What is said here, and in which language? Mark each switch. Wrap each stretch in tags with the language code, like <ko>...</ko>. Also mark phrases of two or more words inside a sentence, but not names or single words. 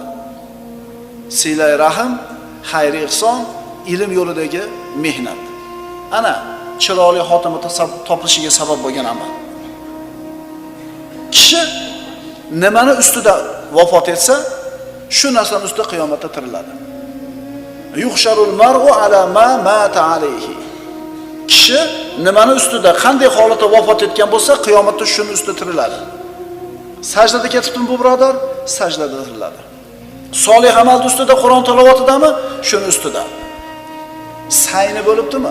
<uz>Silay rahim, xayriy ihson, ilm yo'lidagi mehnat. Ana chiroyli xotima topilishiga sabab bo'lgan amal. Kishi nimani ustida vafot etsa, shu narsaning ustida qiyomatda tiriladi.</uz> <ar>يحشر المرء على ما مات عليه.</ar> <uz>Kishi nimani ustida, qanday holatda vafot etgan bo'lsa, qiyomatda shuni ustida tiriladi. Sajdada ketibmi bu birodar? Sajdada tiriladi. Solih amal ustida, Qur'on tilovatidami? Shuni ustida. Sayni bo'libdimi?</uz>